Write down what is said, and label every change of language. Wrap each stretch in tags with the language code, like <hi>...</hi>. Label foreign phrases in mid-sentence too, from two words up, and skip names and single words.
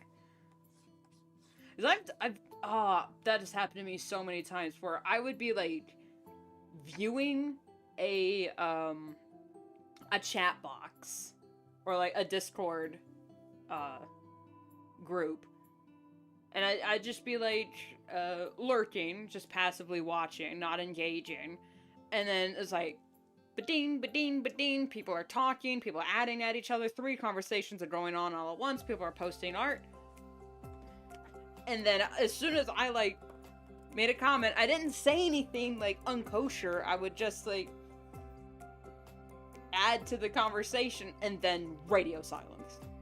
<en>Because that has happened to me so many times where I would be, like, viewing a chat box or, like, a Discord group, and I'd just be, like, lurking, just passively watching, not engaging, and then it's like, ba-ding, ba-ding, ba-ding, people are talking, people are adding at each other, 3 conversations are going on all at once, people are posting art, and then as soon as I, like, made a comment, I didn't say anything, like, unkosher, I would just, like, add to the conversation, and then radio silence.</en>